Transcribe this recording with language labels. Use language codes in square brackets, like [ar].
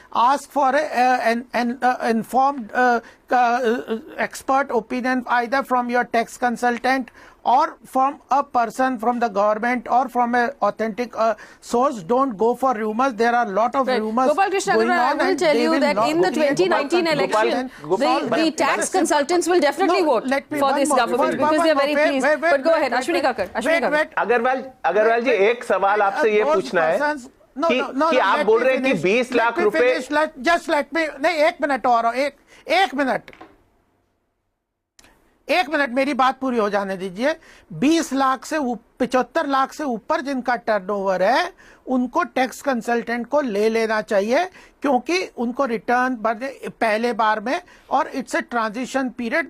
[en] Ask for an informed expert opinion either from your tax consultant or from a person from the government or from an authentic source. Don't go for rumors. There are a lot of rumors Gopal Krishna going Agarwal, on. I will tell you that in the 2019 election, the tax consultants will definitely vote for this government because they are very pleased. But go ahead, Ashwini Kakkad. [hi] Agarwal जी, एक सवाल आपसे ये पूछना है कि आप बोल रहे हैं कि 20 लाख रुपए. [en] Just let me, [hi] नहीं, 1 minute और एक मिनट. एक मिनट मेरी बात पूरी हो जाने दीजिए। 20 लाख से 75 लाख से ऊपर जिनका टर्नओवर है उनको टैक्स कंसल्टेंट को ले लेना चाहिए, क्योंकि उनको रिटर्न भरने पहले बार में, और [en] It's a transition period.